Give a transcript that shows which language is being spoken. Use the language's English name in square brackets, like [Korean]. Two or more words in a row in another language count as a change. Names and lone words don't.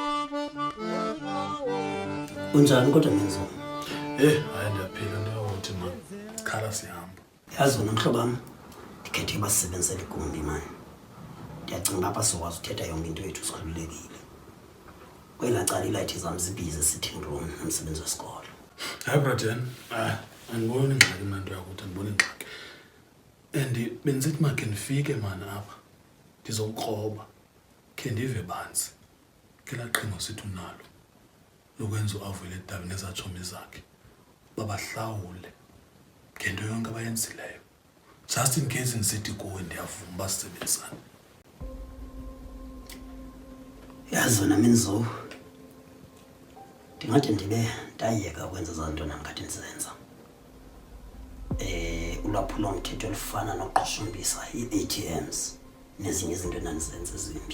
[Xhosa] Unjani kodwa menzo? Hayi ndiyaphila ndiyawuthi man. Khala sihamba. Yazi wena mhlobo wami, ndikhethe basebenzele igumbi mani. Ndiyacinga apha sizokwazi uthetha yonke into yethu sikhululekile. Kwela cala ilayithi zam zibhizi [English] sitting room [Xhosa] nomsebenzi wesikolo. Hayi Braden, andiboni ingxaki mna nto yakuthi andiboni ingxaki. And benzithi makhe ndifike mani apha ndizokroba khe ndive banzi kelaa qhinga sithi unalo lokwenza uAvule Dabi nezatshomi zakhe babahlawule ngento yonke abayenzileyo. [English] Just in case [Xhosa] ndisithi kuwe ndiyavuma basebenzisane. Yazi wena Menzo, ndingathi ndibe ndayeka ukwenza zanto namkade ndizenza. Ulwaphulomthetho olufana noqoshumbisa i-ATMs nezinye izinto endandizenza ezimbi.